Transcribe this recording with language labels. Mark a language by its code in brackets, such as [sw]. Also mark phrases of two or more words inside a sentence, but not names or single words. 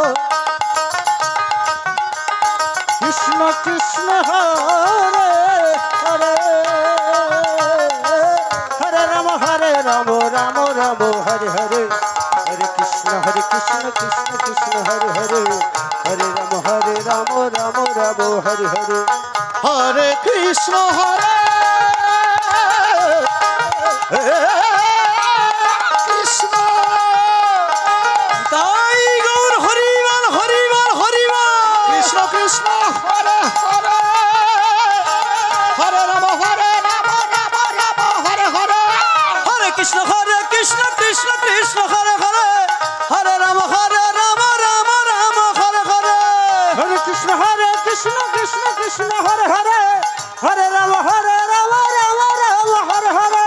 [sa] কৃষ্ণ হরে হরে, হরে রাম রাম রাম হরে হরে, হরে কৃষ্ণ কৃষ্ণ হরে হরে, হরে রাম রাম রাম হরে হরে, হরে কৃষ্ণ কৃষ্ণ [bn] তাই গৌর হরিবল হরিবল হরিবল, [sa] কৃষ্ণ কৃষ্ণ হরে হরে, হরে রাম রাম হরে হরে, হরে কৃষ্ণ কৃষ্ণ কৃষ্ণ হরে হরে, হরে রাম রাম রাম হরে হরে, হরে কৃষ্ণ কৃষ্ণ হরে হরে, হরে রাম রাম রাম হরে হরে,